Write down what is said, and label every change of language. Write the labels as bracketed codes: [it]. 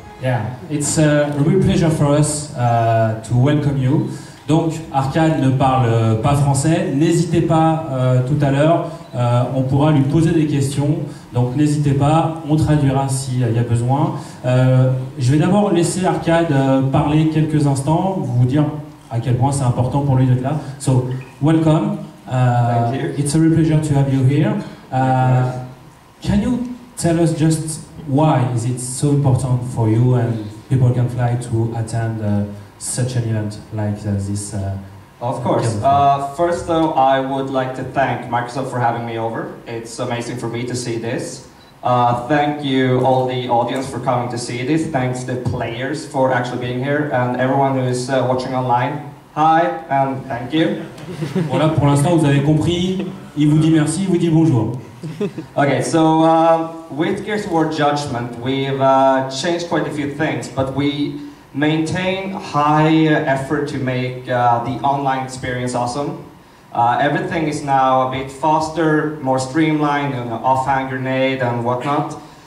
[en] Yeah, it's a real pleasure for us to welcome you. [fr] Donc, Arcade ne parle pas français. N'hésitez pas tout à l'heure, on pourra lui poser des questions. Donc, n'hésitez pas, on traduira s'il y a besoin. Je vais d'abord laisser Arcade parler quelques instants, vous dire à quel point c'est important pour lui d'être là. [en] So, welcome. Thank you. It's a real pleasure to have you here. Can you tell us just why is it so important for you and people can fly to attend such an event like this? Of course. First, though, I would like to thank Microsoft for having me over. It's amazing for me to see this. Thank you, all the audience, for coming to see this. Thanks the players for actually being here, and everyone who is watching online. Hi, and thank you. [fr] Voilà, pour l'instant, vous avez compris. Il vous dit merci, il vous dit bonjour. [en] Okay, so with Gears of War Judgment, we've changed quite a few things, but we maintain high effort to make the online experience awesome. Everything is now a bit faster, more streamlined, offhand grenade and whatnot.